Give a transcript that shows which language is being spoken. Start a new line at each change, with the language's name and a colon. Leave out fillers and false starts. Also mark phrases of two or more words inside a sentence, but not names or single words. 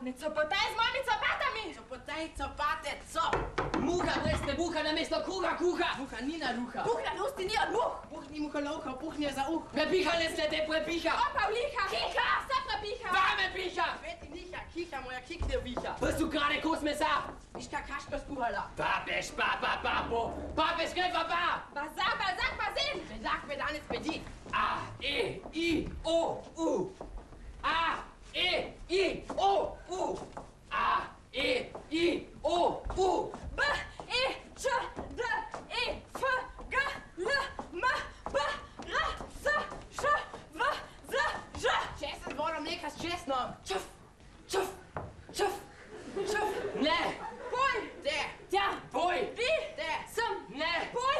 Slovenian: Ne copotaj z mojimi copatami! Copotaj, copate, cop! Muha brez buha namesto kruha kuha. Muha ni na ruha. Buh na lusti ni od muh! Buh ni muholovka, buh ni za uh. Prepiha se te prepiha. Opa vliha! Kika! Se prepiha! Vame piha! Veti niha, kiha, moja kikne viha. Bist du gerade Kuss mesa? Iška kaško skuhala. Papeš, papa, papo. Papeš, kaj papa? Bazak, bazin! Bedak, bedanec, bedi. A, E, I, O, U. A, E, I, O, U. A, E, I, O, U. B, E, Č, D, E, F, G, L, M, P, R, S, Š, V, Z, Ž. Česen vodo mleka s česnom. Čuf, čuf, čuf, čuf. Ne, Poj! De, Tja! boj. Vi! de, Sem! Ne, Poj!